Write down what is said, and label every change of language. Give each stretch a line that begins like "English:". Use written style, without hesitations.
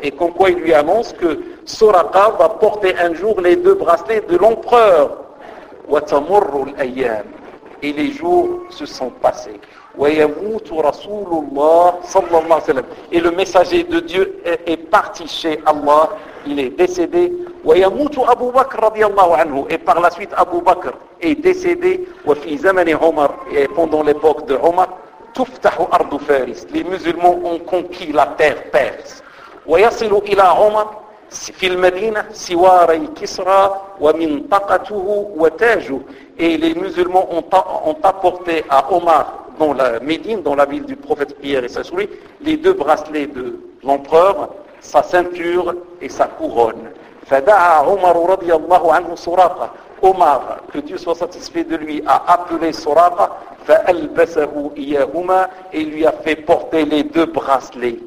French: Et comme quoi il lui annonce que Suraqa va porter un jour les deux bracelets de l'empereur.
Arabic: وَتَمُرُّ الْأَيَّامِ.
French: Et les jours se sont passés.
Arabic: ويموت رسول الله صلى الله عليه وسلم.
French: Et le messager de Dieu est parti chez Allah. Il est décédé.
Arabic: ويموت أبو بكر رضي الله عنه.
French: Et par la suite أبو بكر est décédé.
Arabic: وفي زمن عمر.
French: Et pendant l'époque de عمر.
Arabic: تفتح أرض فارس.
French: Les musulmans ont conquis la terre perse.
Arabic: ويصل إلى عمر في المدينة سواري كسرى ومنطقته وتاجه.
French: Et les musulmans ont apporté à Omar dans la Médine, dans la ville du prophète Pierre et sa souris, les deux bracelets de l'empereur, sa ceinture et sa couronne.
Arabic: فَدَعَا عُمَرُ رَضِيَ اللَّهُ عَنْهُ سُرَاقَ.
French: Omar, que Dieu soit satisfait de lui, a appelé Suraqa,
Arabic: فَأَلْبَسَهُ إِيَهُمَا,
French: et lui a fait porter les deux bracelets.